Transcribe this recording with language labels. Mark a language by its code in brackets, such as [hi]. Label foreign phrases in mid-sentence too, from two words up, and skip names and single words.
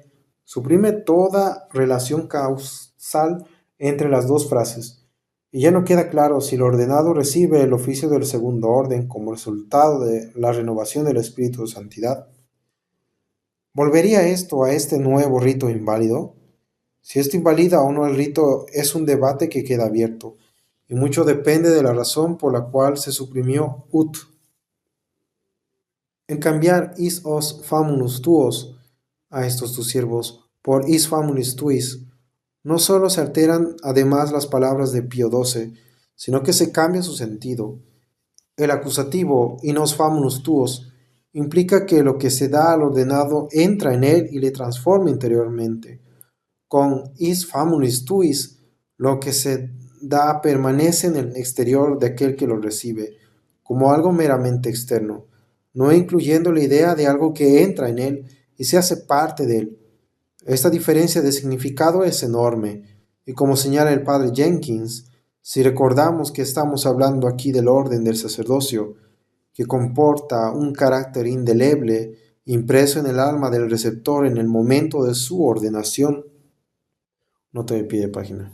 [es] Suprime toda relación causal entre las dos frases, y ya no queda claro si el ordenado recibe el oficio del segundo orden como resultado de la renovación del espíritu de santidad. ¿Volvería esto a este nuevo rito inválido? Si esto invalida o no el rito es un debate que queda abierto, y mucho depende de la razón por la cual se suprimió ut. En cambiar [la] is os famulus tuos, [es] a estos tus siervos, por [la] is famulis tuis, [es] no solo se alteran además las palabras de Pío XII, sino que se cambia su sentido. El acusativo [la] in nos famulus tuos [es] implica que lo que se da al ordenado entra en él y le transforma interiormente. Con [la] is famulis tuis, [es] lo que se da permanece en el exterior de aquel que lo recibe, como algo meramente externo, no incluyendo la idea de algo que entra en él y se hace parte de él. Esta diferencia de significado es enorme, y como señala el padre Jenkins, si recordamos que estamos hablando aquí del orden del sacerdocio, que comporta un carácter indeleble impreso en el alma del receptor en el momento de su ordenación, Nota de pie de página.